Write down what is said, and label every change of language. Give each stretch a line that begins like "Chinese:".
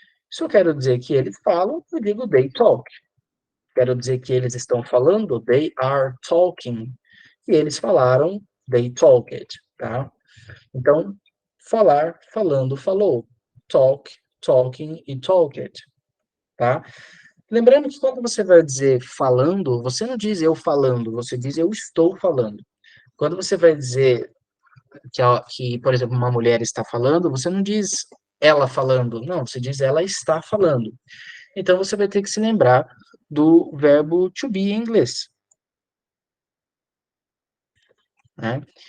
Portuguese: Se eu quero dizer que eles falam, eu digo
English: they talk.
Portuguese: Quero dizer que eles estão falando,
English: they are talking.
Portuguese: E eles falaram,
English: they talked.
Portuguese: Tá? Então, falar, falando, falou.
English: Talk, talking e talked, tá?
Portuguese: Lembrando que quando você vai dizer falando, você não diz eu falando, você diz eu estou falando. Quando você vai dizer que, por exemplo, uma mulher está falando, você não diz ela falando, não, você diz ela está falando. Então você vai ter que se lembrar do verbo to be em inglês, né?